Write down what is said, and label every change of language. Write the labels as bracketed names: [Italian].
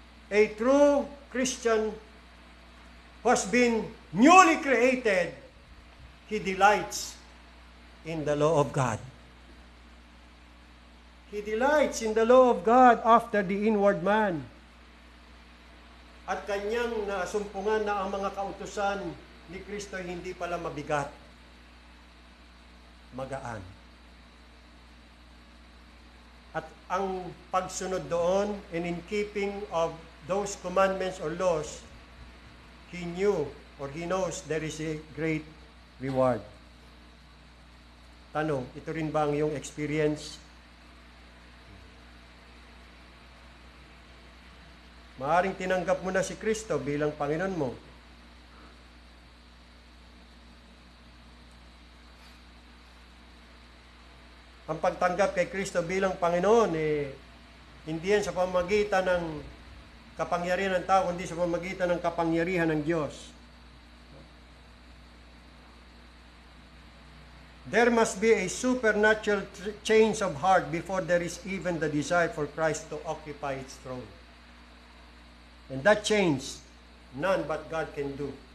[English] A true Christian who has been newly created, he delights in the law of God. He delights in the law of God after the inward man. [Filipino] At kanyang nasumpungan na ang mga kautusan ni Kristo hindi pala mabigat, magaan. At ang pagsunod doon, [English] and in keeping of those commandments or laws, he knew or he knows there is a great reward. [Filipino] Tanong, ito rin ba ang iyong experience? Maaring tinanggap mo na si Kristo bilang Panginoon mo. Ang pagtanggap kay Kristo bilang Panginoon, hindi yan sa pamamagitan ng kapangyarihan ng tao, kundi sa pamamagitan ng kapangyarihan ng Diyos. [English] There must be a supernatural change of heart before there is even the desire for Christ to occupy its throne. And that change, none but God can do.